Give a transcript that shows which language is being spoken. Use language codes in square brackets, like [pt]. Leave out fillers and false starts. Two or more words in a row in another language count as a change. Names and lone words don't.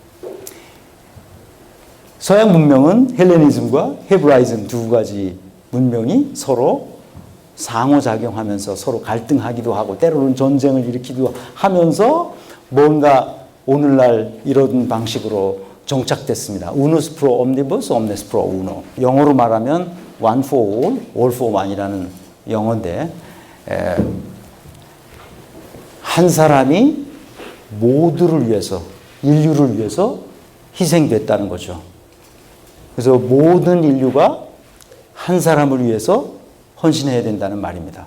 [ko] 서양 문명은 헬레니즘과 헤브라이즘 두 가지 문명이 서로 상호작용하면서 서로 갈등하기도 하고 때로는 전쟁을 일으키기도 하면서 뭔가 오늘날 이런 방식으로 정착됐습니다. [la] Unus pro omnibus, omnes pro uno. [ko] 영어로 말하면 [en] one for all, all for one [ko] 이라는 영어인데 한 사람이 모두를 위해서, 인류를 위해서 희생됐다는 거죠. 그래서 모든 인류가 한 사람을 위해서 헌신해야 된다는 말입니다.